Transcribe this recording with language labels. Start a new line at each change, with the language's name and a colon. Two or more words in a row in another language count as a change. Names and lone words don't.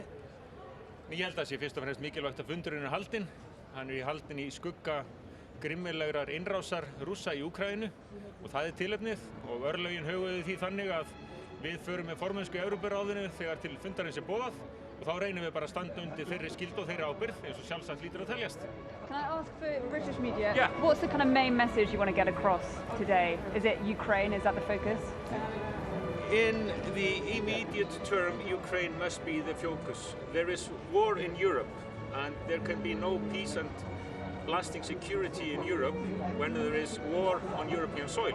Icelandic: Ég held að það sé fyrst og fremst mikilvægt að fundurinn haldinn. Hann haldinn í skugga grimmilegrar innrásar Rússa í Úkraínu og það tilefnið og örlögin höguðu því þannig að við förum með formennsku í Evrópuráðinu þegar til fundarins boðað og þá reynum við bara að standa undir þeirri skyldu og þeirri ábyrgð eins og sjálfsagt lítur að teljast.
English: Can I ask for British media, Yeah. what's the kind of main message you want to get across today? Is it Ukraine? Is that the focus? In the immediate term, Ukraine must be the focus. There is war in Europe and there can be no peace and lasting security in Europe when there is war on European soil.